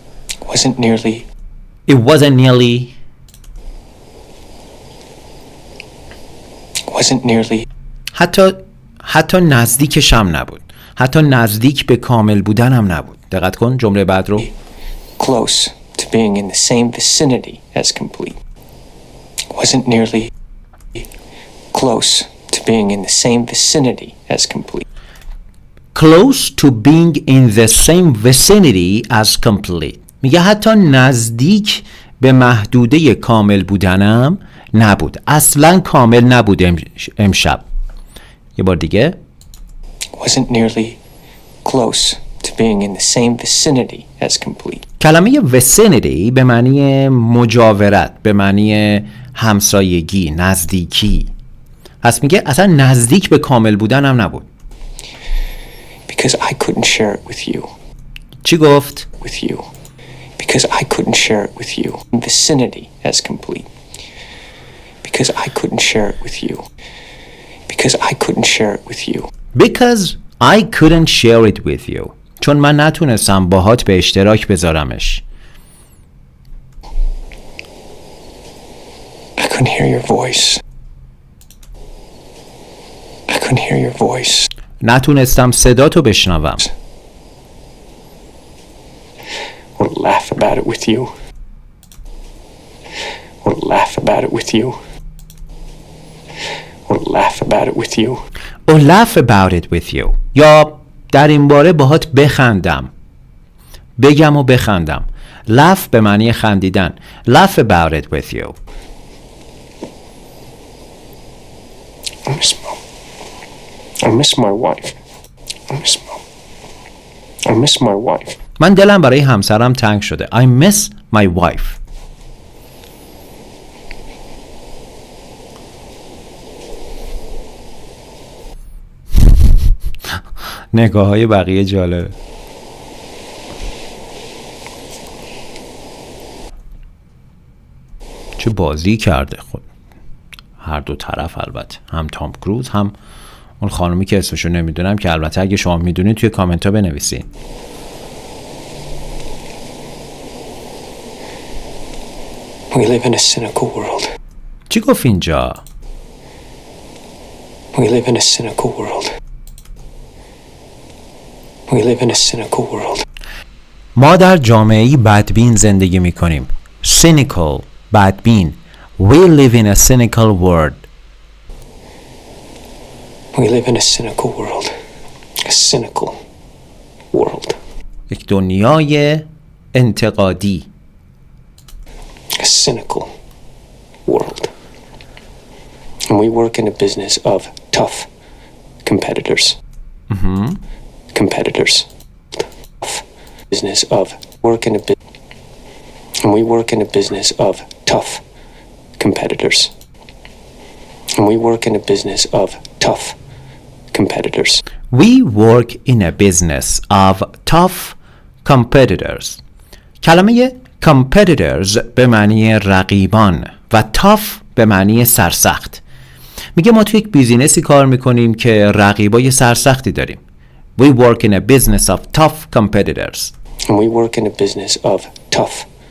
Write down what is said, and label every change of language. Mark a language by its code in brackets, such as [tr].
[en] It wasn't nearly. It wasn't nearly. It wasn't nearly. [fa] حتی نزدیکش هم نبود. حتی نزدیک به کامل بودن هم نبود. دقت کن جمله بعد رو. [en] Close to being in the same vicinity as complete. It wasn't nearly. Close to being in the same vicinity as complete. Close to being in the same vicinity as complete. [fa] میگه حتی نزدیک به محدوده کامل بودنم نبود. اصلا کامل نبود امشب. یه بار دیگه. [en] Wasn't nearly close to being in the same vicinity as complete. [fa] کلمه vicinity به معنی مجاورت، به معنی همسایگی، نزدیکی. پس میگه اصلا نزدیک به کامل بودن هم نبود. [en] Because I couldn't share it with you. [fa] چی گفت؟ [en] With you. Because I couldn't share it with you. Vicinity as complete. Because I couldn't share it with you. Because I couldn't share it with you. Because I couldn't share it with you. [fa] چون من نتونستم باهات به اشتراک بذارمش. [en] I couldn't hear your voice. I couldn't hear your voice. [fa] نتونستم صداتو بشنوم. [en] Or laugh about it with you. Or laugh about it with you. Or laugh about it with you. Or laugh about it with you. [fa] یا در این باره باهات بخندم. بگم و بخندم. laugh به معنی خندیدن. [en] laugh about it with you. I miss my wife. I miss my wife. [fa] من دلم برای همسرم تنگ شده. [en] I miss my wife. [fa] نگاه های بقیه جالبه. چه بازی کرده خود. هر دو طرف البته. هم تام کروز هم اون خانومی که اسمشو نمیدونم که البته اگه شما میدونید توی کامنت ها بنویسین. [en] We live in a cynical world. [fa] چی گفت اینجا؟ [en] We live in a cynical world. We live in a cynical world. [fa] ما در جامعه‌ای بدبین زندگی می‌کنیم. Cynical، بدبین. [en] We live in a cynical world. We live in a cynical world. A cynical world. [fa] یک دنیای انتقادی. [en] A cynical world. And we work in a business of tough competitors. Competitors. Tough business of work in a and we work in a business of tough competitors. And we work in a business of tough competitors. We work in a business of tough competitors. [fa] کلمه competitors به معنی رقیبان و tough به معنی سرسخت. میگه ما توی یک بیزینسی کار میکنیم که رقیبای سرسختی داریم. [en] We work in a business of tough competitors. And we work in a business of tough